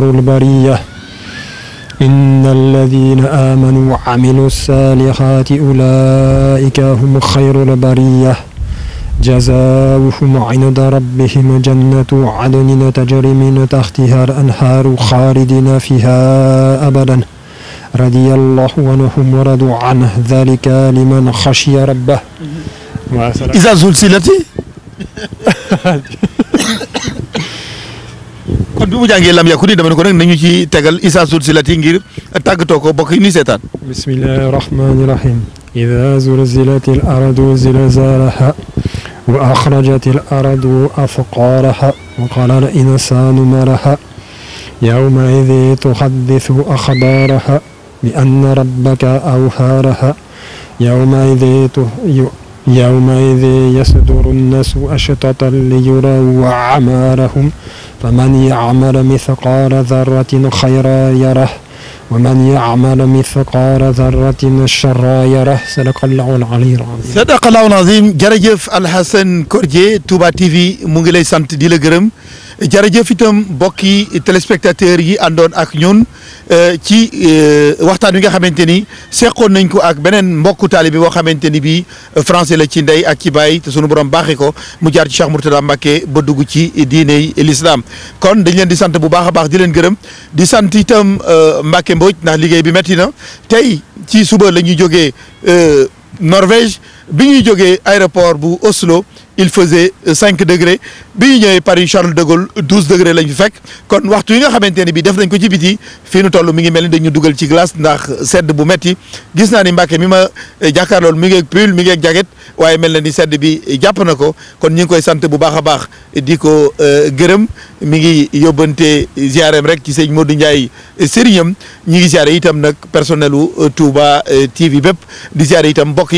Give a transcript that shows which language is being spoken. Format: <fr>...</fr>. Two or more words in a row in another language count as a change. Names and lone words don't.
<ar>البرية إن الذين آمنوا وعملوا الصالحات أولئك هم خير البرية جزاؤهم عند ربهم جنة عدن تجري من تحتها الأنهار خالدين فيها أبدا رضي الله عنهم ورضوا عنه ذلك لمن خشي ربه. إذا زلزلت</ar> <wo>kon bi mu jàngee lam yakuni dama ne ko nag nañu ci tegal</wo> <ar>إذا زلزلت</ar> <wo>ngir tàggatoo ko bokk yi ni seetaan.</wo> <ar>بسم الله الرحمن الرحيم. إذا زلزلت الأرض زلزالها وأخرجت الأرض أثقالها وقال الإنسان ما لها يومئذ تحدث أخبارها بأن ربك أوحى لها يومئذ يصدر الناس أشططا ليروا أعمالهم فمن يعمل مثقال ذرة خيرا يره ومن يعمل مثقال ذرة شرا يره صدق الله العلي العظيم. صدق الله العظيم.</ar> <wo>jërëjëf Alhassane Codé Touba TV mu ngi lay sant di la gërëm jërëjëf itam mbokki téléspectateurs yi àndoon ak ñun ci waxtaan wi nga xamante ni seqoon nañ ko ak beneen mbokku taalibe boo xamante ni bii français la ci ndey ak ci baay te sunu borom baaxee ko mu jaar ci Cheikh Mourtada Mbacké ba dugg ci diiney l'islam kon dañ leen di sant bu baax a baax di leen gërëm di sant itam Mbacké Mbodj ndax liggéey bi metti na tey ci suba la ñuy jógee Norvège bi ñuy jógee aéroport bu Oslo</wo> <fr>il faisait 5 degrés</fr> <wo>bi ñu ñëwee Paris Charles de Gaulle 12 degrés lañ fi fekk kon waxtu yi nga xamante ne bii def nañ ko ci biti fii nu toll mi ngi mel ni dañu dugal ci glace ndax sedd bu metti gis naa ni Mbacké mi ma jàkkaarlool mi ngi ak pull mi ngi ak jacket waaye mel na ni sedd bi jàpp na ko kon ñu ngi koy sant bu baax a baax di ko gërëm mi ngi yóbbante ziareem rek ci sëñ Modou Ndiaye sëriñam ñi ngi ziare itam nag personnel u Touba TV bépp di ziare itam mbokk yi</wo>